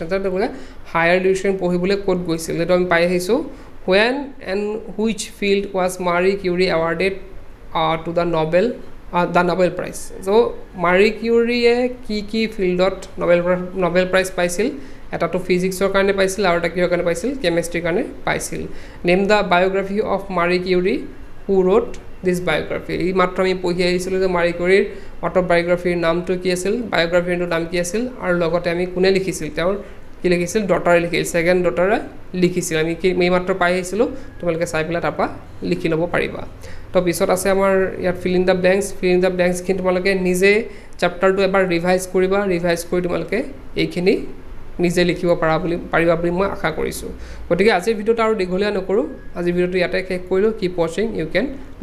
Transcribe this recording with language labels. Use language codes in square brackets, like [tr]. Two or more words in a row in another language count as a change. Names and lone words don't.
[en] Higher education [as] পঢ়িবলৈ ক'ত গৈছিল? এটা আমি পাই আহিছো [en] When and which field was Marie Curie awarded to the Nobel Prize. [as] So Marie Curie কি ফিল্ডত Nobel Prize পাইছিল এটা তো ফিজিক্সৰ কাৰণে পাইছিল আৰু এটা কিহৰ কাৰণে পাইছিল কেমিষ্ট্ৰি কাৰণে পাইছিল [en] name the biography of [as] Marie Curie who [en] wrote this biography [as] এই মাত্ৰ আমি পঢ়ি আহিছিল যে Marie Curie অটোবায়োগ্ৰাফিৰ নামটো কি আছিল বায়োগ্ৰাফিৰ নাম কি আছিল আৰু লগতে আমি কোনে লিখিছিল তেওঁৰ কি লিখিছিল ডটাৰ লিখিছিল [en] second daughter [as] লিখিছিল আমি কি এই মাত্ৰ পাই আহিছিল তোমালোকে চাই পেলা তাপা লিখি লব পাৰিবা তো পিছত আছে আমাৰ ইয়াত [en] fill in the blanks [as] খিনি তোমালোকে নিজে চ্যাপ্টাৰটো এবাৰ ৰিভাইজ কৰি তোমালোকে এইখিনি নিজে লিখিব পাৰিবা বুলি মই আশা কৰিছো গতিকে আজিৰ ভিডিওটো আৰু দীঘলীয়া নকৰো আজিৰ ভিডিওটো ইয়াতে শেষ কৰিলো [en] keep watching you can